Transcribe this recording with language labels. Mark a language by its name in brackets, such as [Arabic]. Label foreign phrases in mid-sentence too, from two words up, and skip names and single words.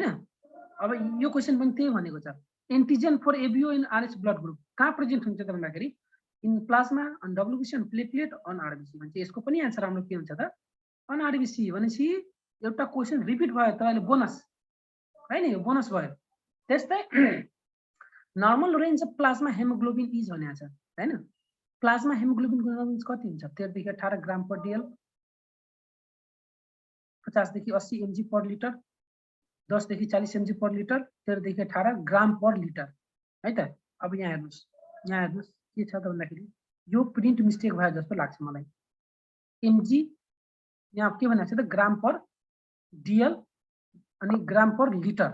[Nepali] अब यो क्वेशन पनि त्यही भनेको छ [English] antigen for ABO and RH blood group [Nepali] कहाँ प्रेजेन्ट हुन्छ त भन्दाखेरि [English] in plasma on WBC on platelet on RBC [Nepali] भन्छ। यसको पनि आन्सर हाम्रो के हुन्छ त [English] on RBC [Nepali] भनेपछि एउटा [English] question repeat [Nepali] भयो त अहिले बोनस हैन यो बोनस भयो। त्यस्तै [English] normal range of plasma hemoglobin is [Nepali] भनेको छ हैन। प्लाज्मा हेमोग्लोबिनको रेन्ज कति हुन्छ 13 देखि 18 [English] gram per DL [Nepali] 50 देखि 80 [English] mg per liter [Nepali] 10 देखि 40 [English] mg per liter [Nepali] 13 देखि 18 [English] gram per liter [Nepali] है त। अब यहाँ हेर्नुस् के छ त भन्दाखेरि यो [English] print mistake [Nepali] भयो जस्तो लाग्छ मलाई। mg यहाँ के भनेको छ त [English] gram per DL [Nepali] अनि [English] gram per liter.